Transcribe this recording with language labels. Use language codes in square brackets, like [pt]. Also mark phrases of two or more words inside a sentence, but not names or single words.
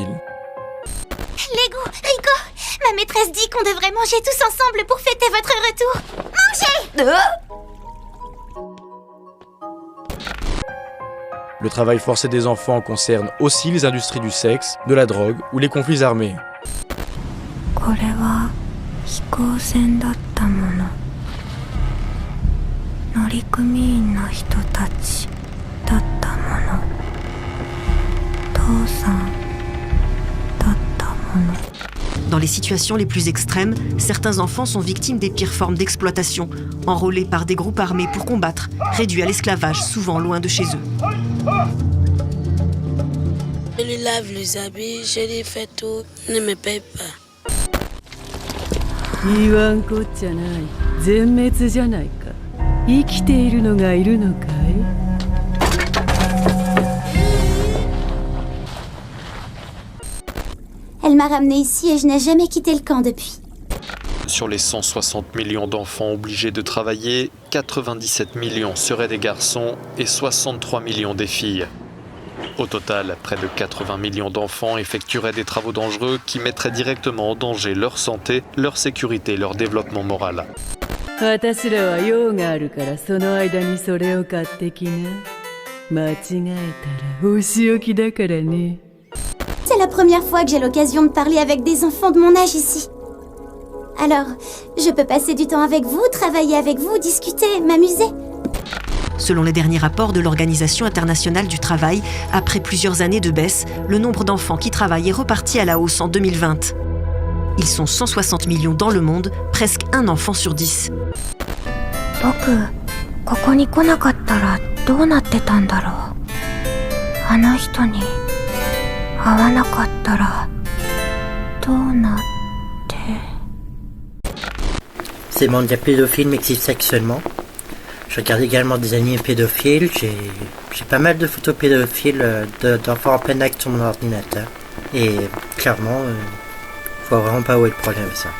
[fr] Legu, Riko, ma maîtresse dit qu'on devrait manger tous ensemble pour fêter votre retour. Mangez! Le travail forcé des enfants concerne aussi les industries du sexe, de la drogue ou les conflits armés. [ja] これは飛行船だったもの。乗組員の人たちだったもの。父さんだったもの。 [fr] Dans les situations les plus extrêmes, certains enfants sont victimes des pires formes d'exploitation, enrôlés par des groupes armés pour combattre, réduits à l'esclavage, souvent loin de chez eux. Je lui lave les habits, je lui fais tout, ne me paye pas. [ja] 言わんこっちゃない。全滅じゃないか。生きているのがいるのかい？ [fr] Elle m'a ramenée ici et je n'ai jamais quitté le camp depuis. Sur les 160 millions d'enfants obligés de travailler, 97 millions seraient des garçons et 63 millions des filles. Au total, près de 80 millions d'enfants effectueraient des travaux dangereux qui mettraient directement en danger leur santé, leur sécurité et leur développement moral. [ja] 私らは用があるからその間にそれを買ってきな。間違えたらお仕置きだからね。 [fr] C'est la première fois que j'ai l'occasion de parler avec des enfants de mon âge ici. Alors, je peux passer du temps avec vous, travailler avec vous, discuter, m'amuser. Selon les derniers rapports de l'Organisation internationale du travail, après plusieurs années de baisse, le nombre d'enfants qui travaillent est reparti à la hausse en 2020. Ils sont 160 millions dans le monde, presque un enfant sur 10. [ja] 僕、ここに来なかったらどうなってたんだろう。あの人に会わなかったらどうなって。 [fr] Ces mangas pédophiles m'excitent sexuellement. Je regarde également des animés pédophiles. J'ai pas mal de photos pédophiles d'enfants en plein acte sur mon ordinateur. Et clairement, je vois vraiment pas où est le problème avec ça.